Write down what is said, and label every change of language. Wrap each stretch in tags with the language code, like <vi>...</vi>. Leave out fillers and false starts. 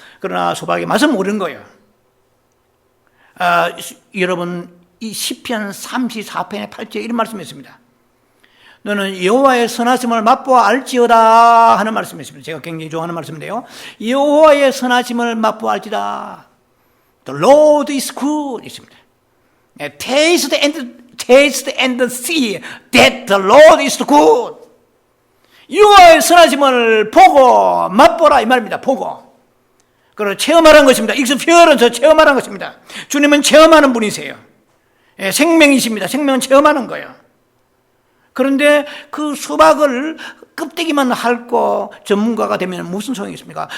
<ko>그러나 수박의 맛은 모르는 거예요. 여러분, 이 시편 34편의 8절에 이런 말씀이 있습니다. 너는 여호와의 선하심을 맛보아 알지어다 하는 말씀이 있습니다. 제가 굉장히 좋아하는 말씀인데요. 여호와의 선하심을 맛보아 알지다.</ko> <en>The Lord is good</en> <ko>있습니다.</ko> <en>Taste and see that the Lord is good.</en> <ko>여호와의 선하심을 보고 맛보라 이 말입니다. 보고. 그리고 체험하라는 것입니다. 익스피어런스 체험하라는 것입니다. 주님은 체험하는 분이세요. 생명이십니다. 생명은 체험하는 거예요. 그런데 그 수박을 껍데기만 핥고 전문가가 되면 무슨 소용이 있습니까?</ko>